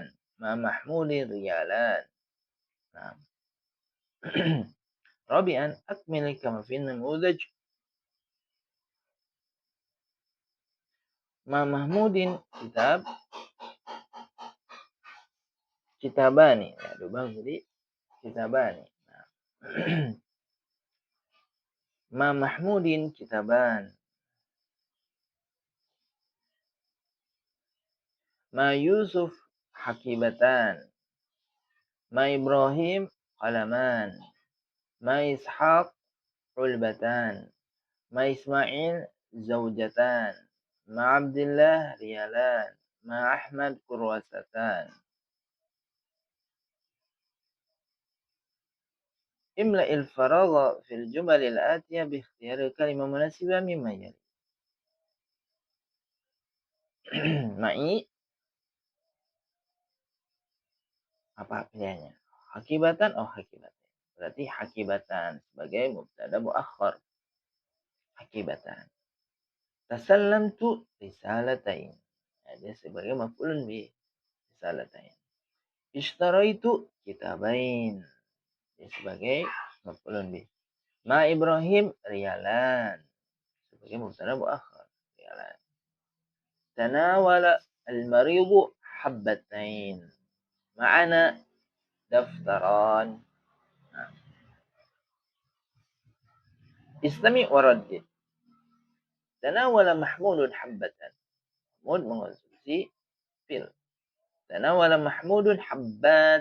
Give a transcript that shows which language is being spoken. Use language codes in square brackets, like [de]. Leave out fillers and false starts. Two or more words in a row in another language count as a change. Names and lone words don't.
[ar] مع محمودٍ ريالاً. Nah. رابعا أكمل كما في النموذج. مع محمودٍ كتابانِ. [id] Ya, diubah jadi kitabani. Nah. [ar] مع محمودٍ كتاباً. مع يوسف حقيبةً. مع إبراهيم قلماً. مع إسحاق علبةً. مع إسماعيل زوجةً. مع عبد الله ريالاً. مع أحمد كراسةً. املأ الفراغ في الجمل الآتية باختيار الكلمة المناسبة مما يلي. [id] Ma'i apa pilihannya? Hakibatan atau hakibatan? Berarti hakibatan sebagai [ar] مبتدأ مؤخر. حقيبةً. تسلمتُ رسالتين. [id] Ya, dia sebagai [ar] مفعولٌ به رسالتين. اشتريتُ كتابين. [id] Dia sebagai [ar] مفعولٌ به. مع إبراهيم ريالاً. [id] Sebagai [ar] مبتدأ مؤخر. ريالاً. تناول المريضُ حبتين. معنا دفتراً. Nah. استمع وردد. تناول محمودٌ حبةً. [id] Mahmud mengonsumsi pil. [ar] تناول محمودٌ حبة.